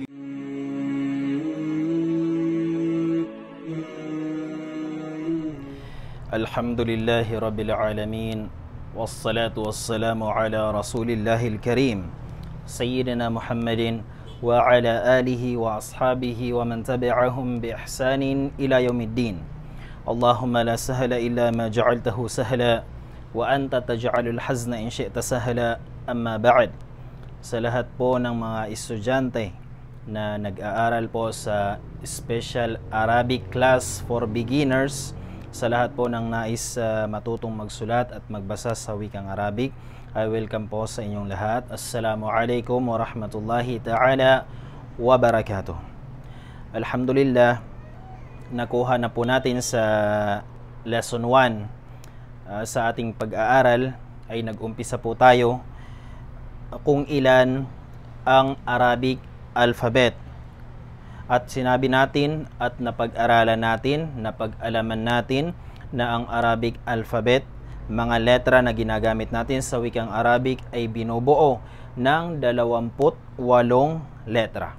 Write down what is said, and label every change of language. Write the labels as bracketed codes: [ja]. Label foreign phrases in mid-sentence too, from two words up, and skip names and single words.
[ar] الحمد لله رب العالمين والصلاة والسلام على رسول الله الكريم سيدنا محمد وعلى آله وأصحابه ومن تبعهم بإحسان إلى يوم الدين. اللهم لا سهل إلا ما جعلته سهلا وأنت تجعل الحزن إن شئت سهلا. أما بعد, [tl] sa lahat po ng mga estudyante na nag-aaral po sa [en] Special Arabic Class for Beginners, [tl] sa lahat po ng nais matutong magsulat at magbasa sa wikang Arabic, [en] I welcome [tl] po sa inyong lahat. [ar] السلام عليكم ورحمة الله تعالى وبركاته. Alhamdulillah, [tl] nakuha na po natin sa lesson 1 sa ating pag-aaral ay nag-umpisa po tayo kung ilan ang [en] Arabic alphabet. [tl] At sinabi natin at napag-aralan natin, napag-alaman natin na ang [en] Arabic alphabet, [tl] mga letra na ginagamit natin sa wikang Arabic ay binubuo ng 28 letra.